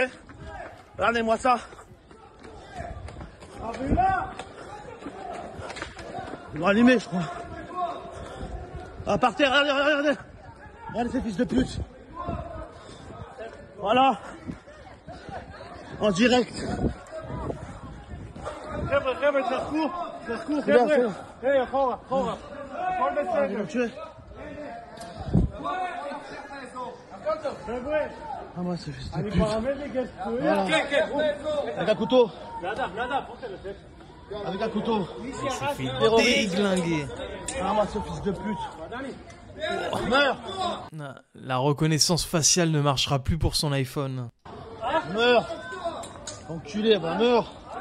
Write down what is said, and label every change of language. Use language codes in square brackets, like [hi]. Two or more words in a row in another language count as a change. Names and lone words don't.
[fr] Regardez-moi ça. Ils l'ont allumé, je crois. Ah, par terre, regardez, regardez. Regardez ces fils de pute. Voilà. En direct. [he] חבר'ה, תשחקו, חבר'ה. היי, אחורה. הכל בסדר. חבר'ה. [fr] Ah, moi, ce fils de [he] אני [fr] pute. [he] ברמז לגסטויה. [fr] Avec un couteau. [he] נדב, [fr] Avec un couteau. Déglingué. Ah, moi, ce fils de pute. Meurs. La reconnaissance faciale ne marchera plus pour son iPhone. Meurs. Enculé, bah meurs.